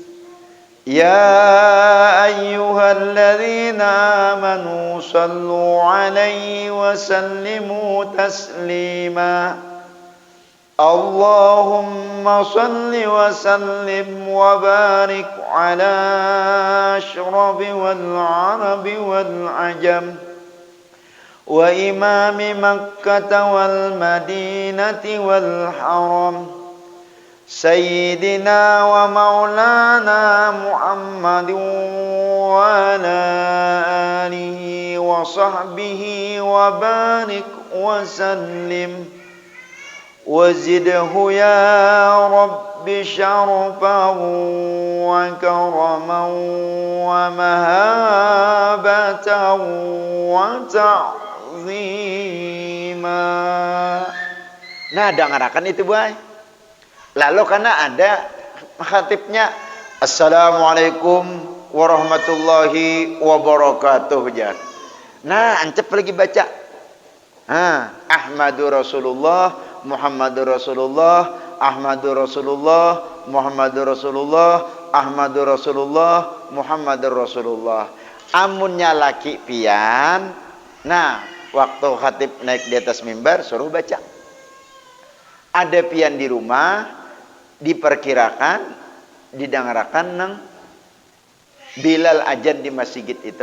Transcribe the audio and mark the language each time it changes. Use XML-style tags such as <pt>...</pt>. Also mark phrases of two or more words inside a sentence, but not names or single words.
<ar>يا أيها الذين آمنوا صلوا عليه وسلموا تسليما. اللهم صل وسلم وبارك على أشرف والعرب والعجم وإمام مكة والمدينة وال الحرم سيدنا ومولانا محمد وعلى آله وصحبه وبارك وسلم وزده يا رب شرفا وكرامة ومحبة وتعظيما.</ar> <bjn>Nah, dengarakan itu, boy. Lalu karena ada khatibnya</bjn> <ar>السلام عليكم ورحمة الله وبركاته.</ar> <bjn>Nah, ancep lagi baca.</bjn> <ar>أحمد رسول الله محمد رسول الله أحمد رسول الله محمد رسول الله أحمد رسول الله محمد رسول الله.</ar> <bjn>Amunnya laki pian. Nah, waktu khatib naik di atas mimbar suruh baca. Ada pian di rumah, diperkirakan didengarakan nang Bilal ajan di masjid itu.</bjn>